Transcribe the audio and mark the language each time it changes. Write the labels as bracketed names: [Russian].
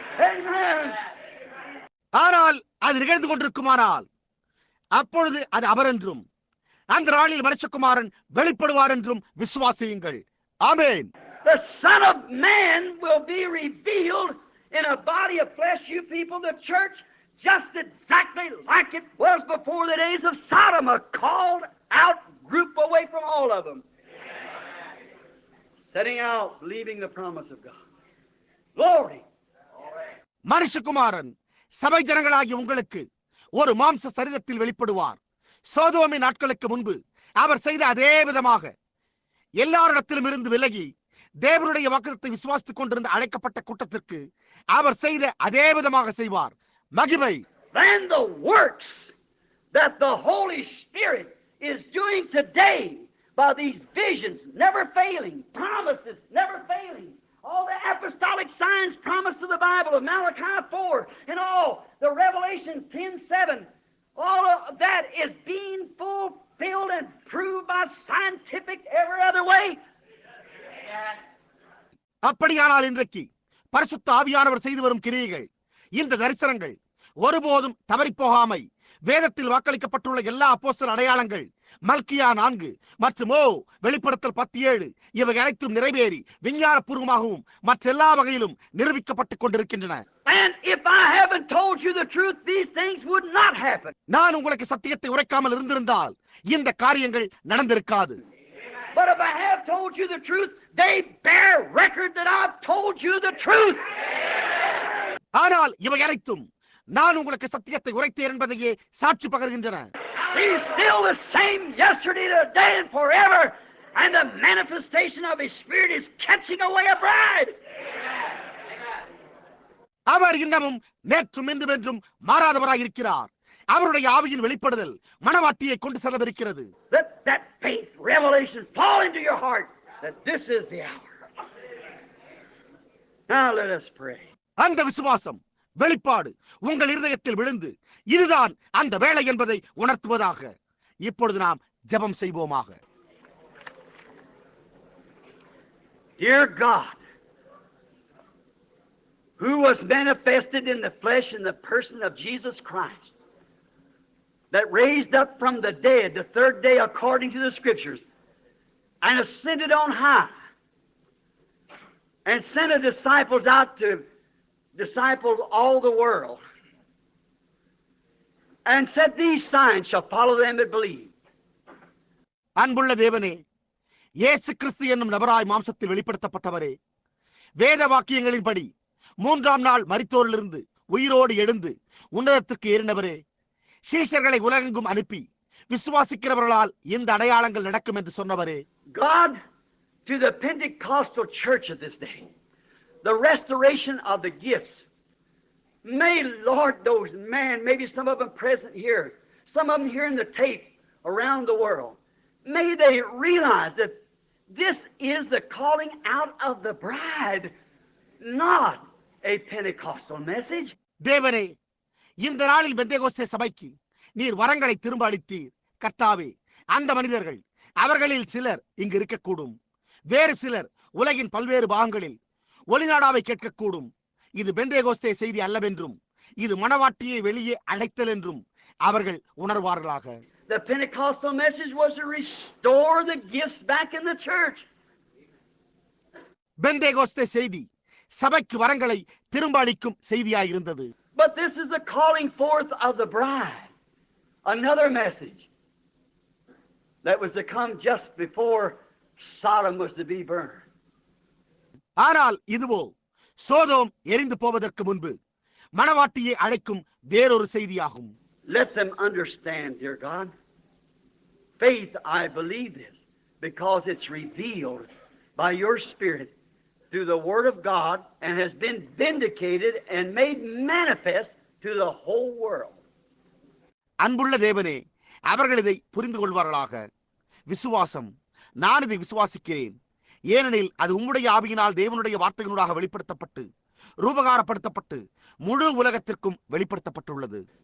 [English] Amen. [Tamil] ஆனால் அது நிகழ்ந்து கொண்டிருக்குமானால் அப்பொழுது அது அவர் என்றும் அந்த நாளில் மனுஷகுமாரன் வெளிப்படுவார் என்றும் விசுவாசியுங்கள். ஆமென். [English] The Son of Man will be revealed in a body of flesh, you people, the church, just exactly like it was before the days of Sodom, a called out group away from all of them. Setting out, believing the promise of God. Glory. [Tamil] மனுஷகுமாரன் சபை ஜனங்களாகிய உங்களுக்கு ஒரு மாம்ச சரீரத்தில் வெளிப்படுவார். சோதோமின் நாட்களுக்கு முன்பு அவர் செய்த அதே விதமாக எல்லாரிடத்திலும் இருந்து விலகி தேவனுடைய வாக்குத்தத்தை விசுவாசித்துக் கொண்டிருந்த அழைக்கப்பட்ட கூட்டத்திற்கு அவர் செய்த அதே விதமாக செய்வார். மகிமை. [English] Then the works that the Holy Spirit is doing today by these visions, never failing, promises, never failing, all the apostolic signs promised to the Bible of Malachi 4 and all the Revelation 10:7, all of that is being fulfilled and proved by scientific every other way. [Tamil] அப்படியானால் இன்றைக்கு பரிசுத்த ஆவியானவர் செய்து வரும் கிரியைகள், இந்த தரிசனங்கள் ஒருபோதும் தவறிப்போகாமை வேதத்தில் வாக்களிக்கப்பட்டுள்ள எல்லா அப்போஸ்தலர் அடையாளங்கள், மல்கியா 4 மற்றும் வெளிப்படுத்தல் 10:7 இவை அனைத்தும் நிறைவேறி விஞ்ஞானபூர்வமாகவும் மற்ற எல்லா வகையிலும் நிரூபிக்கப்பட்டுக் கொண்டிருக்கின்றன. [English] And if I haven't told you the truth, these things would not happen. [Tamil] நான் உங்களுக்கு சத்தியத்தை உரைக்காமல் இருந்திருந்தால் இந்த காரியங்கள் நடந்திருக்காது. [English] But if I have told you the truth, they bear record that I've told you the truth. [Tamil] ஆனால் இவை அனைத்தும் நான் உங்களுக்கு சத்தியத்தை உரைத்தேன் என்பதையே சாட்சி பகர்கின்றன. [English] He's still the same yesterday, today, and forever, and the manifestation of His Spirit is catching away a bride. [Tamil] அவர் இன்னமும் நேற்றும் இன்றும் என்றும் மாறாதவராய் இருக்கிறார். அவருடைய ஆவியின் வெளிப்படுதல் மணவாட்டியை கொண்டு செல்லவிருக்கிறது. [English] Let that faith revelation fall into your heart that this is the hour. Now let us pray. [Tamil] அந்த விசுவாசம் வெளிப்பாடு உங்கள் இருதயத்தில் விழுந்து இதுதான் அந்த வேளை என்பதை உணர்த்துவதாக. இப்பொழுது நாம் ஜெபம் செய்வோமாக. [English] Dear God, who was manifested in the flesh in the person of Jesus Christ, that raised up from the dead the third day according to the Scriptures, and ascended on high, and sent the disciples out to disciple all the world, and said, these signs shall follow them that believe. [Tamil] அன்புள்ள தேவனே, இயேசு கிறிஸ்து என்னும் நபராய் மாம்சத்தில் வெளிப்படுத்தப்பட்டவரே, வேத வாக்கியங்களின்படி 3ஆம் நாள் மரித்தோரிலிருந்து உயிரோடு எழுந்து உன்னதத்திற்கு ஏறினவரே, சீஷர்களை உலகெங்கும் அனுப்பி விசுவாசிக்கிறவர்களால் இந்த அடையாளங்கள் நடக்கும் என்று சொன்னவரே, [English] God, to the Pentecostal church of this day, the restoration of the gifts, may, Lord, those men, maybe some of them present here, some of them here in the tape around the world, may they realize that this is the calling out of the bride, not a Pentecostal message. [Tamil] தேவனே, இந்த நாளில் பெந்தேகோஸ்தே சபைக்கு நீர் வரங்களை திரும்ப அளித்தீர். கர்த்தாவே, அந்த மனிதர்கள், அவர்களில் சிலர் இங்கு இருக்கக்கூடும், வேறு சிலர் உலகின் பல்வேறு பாகங்களில் ஒலிநாடாவை கேட்கக்கூடும். இது பெந்தேகோஸ்தே செய்தி அல்லவென்றும் இது மணவாட்டியை வெளியே அழைத்தல் என்றும் அவர்கள் உணர்வார்களாக. [English] The Pentecostal message was to restore the gifts back in the church. [Tamil] Pentecost செய்தி சபைக்கு வரங்களை திரும்ப அளிக்கும் செய்தியாயிருந்தது. [English] But this is the calling forth of the bride. Another message that was to come just before Sodom was to be burned. [Tamil] ஆனால் இதுவோ சோதோம் எரிந்து போவதற்கு முன்பு மணவாட்டியை அழைக்கும் வேறொரு செய்தியாகும். [English] Let them understand, dear God. Faith, I believe this because it's revealed by your Spirit through the Word of God and has been vindicated and made manifest to the whole world. [Tamil] அன்புள்ள தேவனே, அவர்கள் இதை புரிந்து கொள்வார்களாக. விசுவாசம், நான் இதை விசுவாசிக்கிறேன், ஏனெனில் அது உம்முடைய ஆவியினால் தேவனுடைய வார்த்தைகளூடாக வெளிப்படுத்தப்பட்டு ரூபகாரப்படுத்தப்பட்டு முழு உலகத்திற்கும் வெளிப்படுத்தப்பட்டுள்ளது.